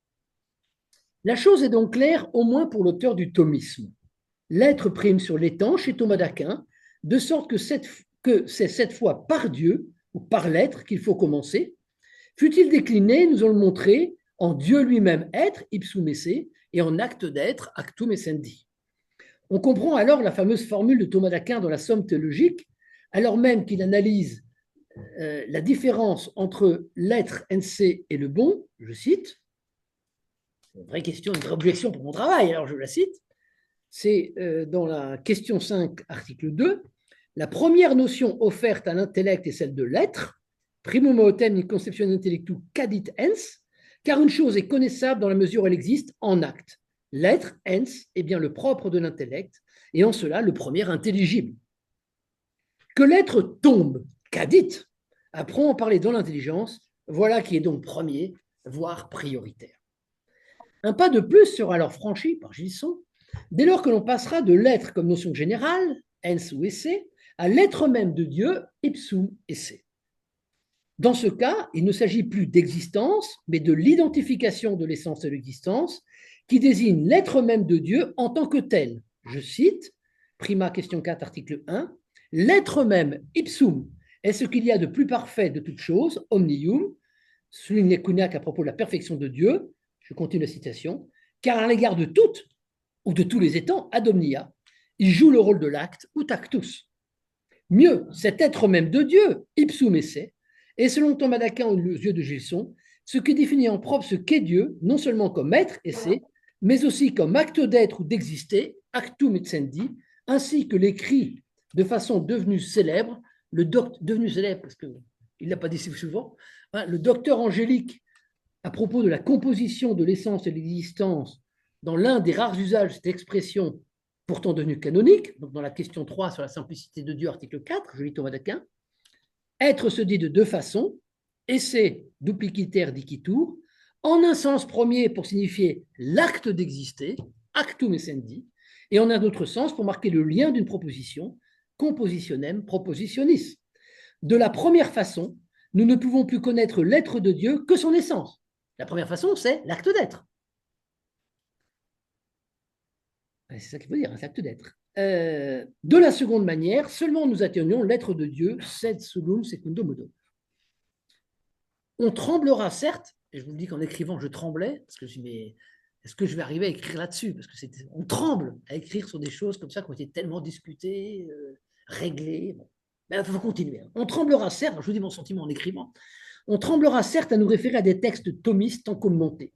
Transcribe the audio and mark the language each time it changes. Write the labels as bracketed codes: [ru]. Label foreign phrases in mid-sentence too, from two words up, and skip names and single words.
[fr] La chose est donc claire, au moins pour l'auteur du thomisme. L'être prime sur l'étant chez Thomas d'Aquin, de sorte que c'est cette fois par Dieu ou par l'être qu'il faut commencer. Fut-il décliné, nous allons le montrer, en Dieu lui-même être, [la] ipsum esse, [fr] et en acte d'être, [la] actum essendi. [fr] On comprend alors la fameuse formule de Thomas d'Aquin dans la Somme théologique, alors même qu'il analyse la différence entre l'être en se et le bon, je cite, une vraie question, une vraie objection pour mon travail, alors je la cite, c'est dans la question 5, article 2, la première notion offerte à l'intellect est celle de l'être, [la] primum autem in conception intellectu cadit ens, [fr] car une chose est connaissable dans la mesure où elle existe en acte. L'être, ens, est bien le propre de l'intellect, et en cela le premier intelligible. Que l'être tombe, cadit, apprend à parler dans l'intelligence, voilà qui est donc premier, voire prioritaire. Un pas de plus sera alors franchi par Gilson, dès lors que l'on passera de l'être comme notion générale, ens ou esse, à l'être même de Dieu, [la] ipsum esse. [fr] Dans ce cas, il ne s'agit plus d'existence, mais de l'identification de l'essence de l'existence, qui désigne l'être même de Dieu en tant que tel. Je cite, Prima, question 4, article 1, l'être même, ipsum, est ce qu'il y a de plus parfait de toute chose, omnium, souligne Kouniak à propos de la perfection de Dieu, je continue la citation, car à l'égard de toutes ou de tous les étangs, [la] ad omnia, [fr] il joue le rôle de l'acte ou tactus. Mieux, cet être même de Dieu, [la] ipsum esse, [fr] est selon Thomas d'Aquin aux yeux de Gilson, ce qui définit en propre ce qu'est Dieu, non seulement comme être, esse, mais aussi comme acte d'être ou d'exister, [la] actum etsendi, [fr] ainsi que l'écrit de façon devenue célèbre, devenu célèbre parce qu'il ne l'a pas dit si souvent, hein, le docteur Angélique, à propos de la composition de l'essence et de l'existence, dans l'un des rares usages de cette expression, pourtant devenue canonique, donc dans la question 3 sur la simplicité de Dieu, article 4, je lis Thomas d'Aquin, être se dit de deux façons, [la] esse dupliciter dicitur, [fr] en un sens premier pour signifier l'acte d'exister, [la] actum essendi, [fr] et en un autre sens pour marquer le lien d'une proposition, [la] compositionem propositionis. [fr] De la première façon, nous ne pouvons plus connaître l'être de Dieu que son essence. La première façon, c'est l'acte d'être. C'est ça qu'il faut dire, l'acte d'être. De la seconde manière, seulement nous atteignons l'être de Dieu, [la] sed solum secundo modo. [fr] On tremblera certes, et je vous le dis qu'en écrivant, je tremblais, parce que je me dis, mais est-ce que je vais arriver à écrire là-dessus? Parce que on tremble à écrire sur des choses comme ça qui ont été tellement discutées, réglées. Bon. Mais il faut continuer. On tremblera certes, je vous dis mon sentiment en écrivant, on tremblera certes à nous référer à des textes thomistes tant commentés.